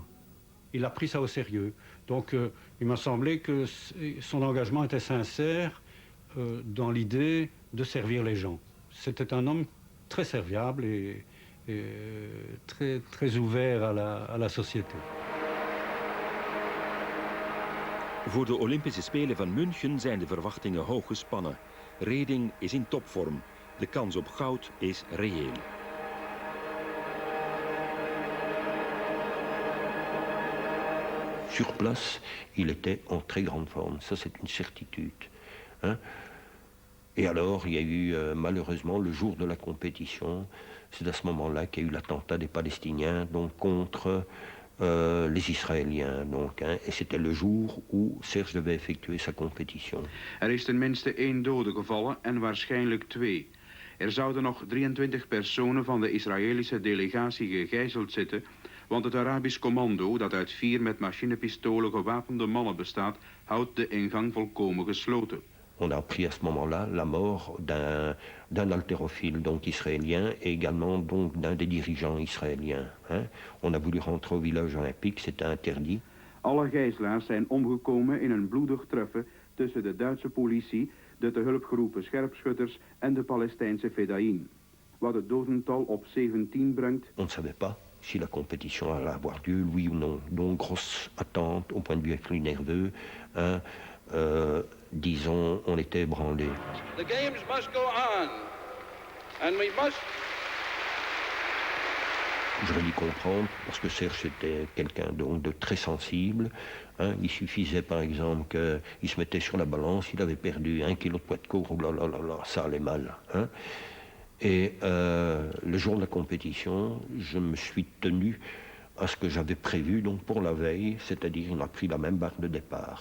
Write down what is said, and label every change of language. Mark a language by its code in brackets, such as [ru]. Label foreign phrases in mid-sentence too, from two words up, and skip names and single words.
[fr] Il a pris ça au sérieux. Donc il m'a semblé que son engagement était sincère dans l'idée de servir les gens. C'était un homme très serviable et très ouvert à la société. [nl] Voor de Olympische Spelen van München zijn de verwachtingen hoog gespannen. Reding is in topvorm. De kans op goud is reëel. [fr] Sur place, il était en très grande forme. Ça, c'est une certitude. Hein? Et alors, il y a eu malheureusement le jour de la compétition, c'est à ce moment-là qu'il y a eu l'attentat des Palestiniens donc, contre les Israéliens. Donc, hein, et c'était le jour où Serge devait effectuer sa compétition. [nl] Is tenminste 1 dode gevallen en waarschijnlijk 2. Zouden nog 23 personen van de Israëlische delegatie gegijzeld zitten, want het Arabisch commando, dat uit 4 met machinepistolen gewapende mannen bestaat, houdt de ingang volkomen gesloten. [fr] On a appris à ce moment-là la mort d'un haltérophile donc israélien et également donc d'un des dirigeants israéliens. Hein. On a voulu rentrer au village olympique, c'était interdit. [nl] Alle gijzelaars zijn omgekomen in een bloedig treffen tussen de Duitse politie, de te hulp geroepen scherpschutters en de Palestijnse Fedaïn. Wat het dodental op 17 brengt. [fr] On ne savait pas si la compétition allait avoir lieu, oui ou non. Donc grosse attente au point de vue nerveux. Hein. Disons, on était ébranlés. [en] The games must go on, and we must. [fr] Je vais lui comprendre, parce que Serge était quelqu'un de très sensible. Hein. Il suffisait par exemple qu'il se mettait sur la balance, il avait perdu 1 kilo de poids de corps, oh là là là là, ça allait mal. Hein. Et le jour de la compétition, je me suis tenu à ce que j'avais prévu donc pour la veille, c'est-à-dire on a pris la même barre de départ.